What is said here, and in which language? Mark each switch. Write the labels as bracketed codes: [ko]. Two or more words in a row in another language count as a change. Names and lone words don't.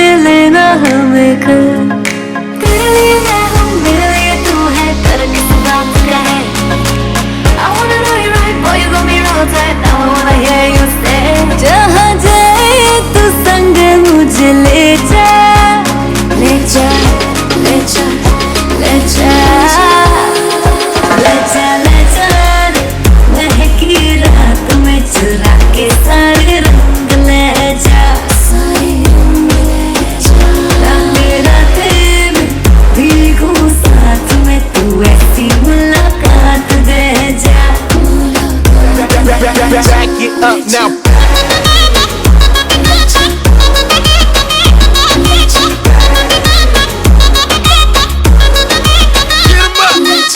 [hi] लेना हमें कर तेरे लिए मैं हूँ मेरे लिए तू है [en] got me real tight. Now I wanna hear you say, [hi] जहाँ जाए तू संग मुझे ले जा, ले जा, ले जा, ले जा, ले जा, ले जा, महकी रात में चुरा के सारे रंग ले जा, सारे रंग ले जा, रातें रातें में भीगूं साथ में, तू ऐसी मुलाकात दे जा, [en] Back it up now. Get 'em up.